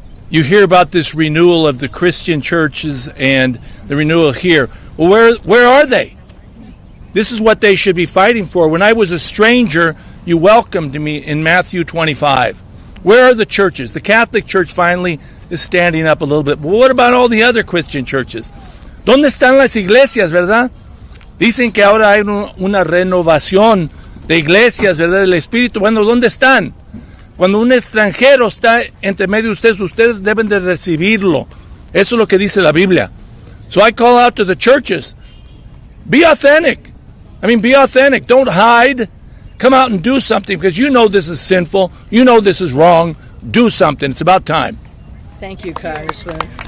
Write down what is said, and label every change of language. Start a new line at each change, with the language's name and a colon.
English: You hear about this renewal of the Christian churches and the renewal here. Well, where are they? This is what they should be fighting for. When I was a stranger, you welcomed me in Matthew 25. Where are the churches? The Catholic Church finally is standing up a little bit. But what about all the other Christian churches?
Spanish: ¿Dónde están las iglesias, verdad? Dicen que ahora hay una renovación de iglesias, ¿verdad? Del Espíritu. Bueno, ¿dónde están? Cuando un extranjero está entre medio de ustedes deben de recibirlo. Eso es lo que dice la Biblia.
English: So I call out to the churches. Be authentic. Be authentic. Don't hide. Come out and do something because you know this is sinful. You know this is wrong. Do something. It's about time. Thank you, Congressman.